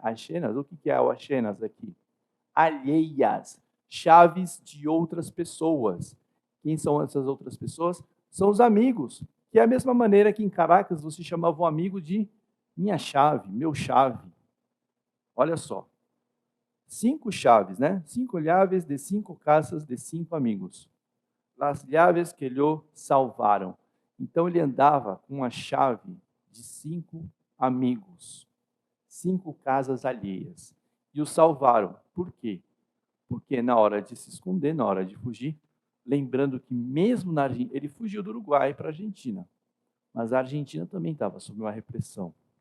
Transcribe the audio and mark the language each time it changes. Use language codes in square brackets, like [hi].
[pt] Ajenas, o que é o ajenas aqui? Alheias, chaves de outras pessoas. Quem são essas outras pessoas? São os amigos, que é a mesma maneira que em Caracas você chamava um amigo de minha chave, meu chave. Olha só. 5 chaves, né? [es] 5 llaves de 5 casas de 5 amigos. Las llaves que [pt] lhe salvaram. Então ele andava com a chave de 5 amigos, 5 casas alheias. E o salvaram. Por quê? Porque na hora de se esconder, na hora de fugir, lembrando que mesmo na Argentina, ele fugiu do Uruguai para a Argentina, mas a Argentina também estava sob uma repressão.